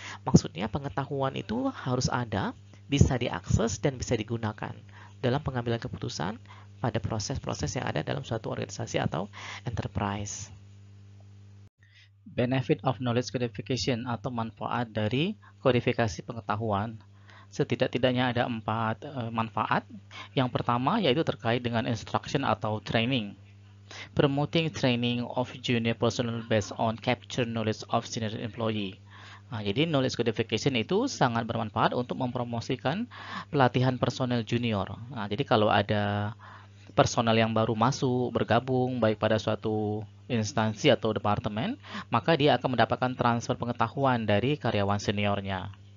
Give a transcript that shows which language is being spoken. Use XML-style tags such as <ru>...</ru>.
<id>Maksudnya pengetahuan itu harus ada, bisa diakses, dan bisa digunakan dalam pengambilan keputusan pada proses-proses yang ada dalam suatu organisasi atau enterprise.</id> <en>Benefit of knowledge codification</en> <id>atau manfaat dari kodifikasi pengetahuan. Setidak-tidaknya ada 4 manfaat. Yang pertama yaitu terkait dengan instruction atau training.</id> <en>Promoting training of junior personnel based on capture knowledge of senior employee.</en> <id>Nah, jadi knowledge codification itu sangat bermanfaat untuk mempromosikan pelatihan personel junior. Nah, jadi kalau ada personel yang baru masuk, bergabung, baik pada suatu instansi atau departemen, maka dia akan mendapatkan transfer pengetahuan dari karyawan seniornya.</id>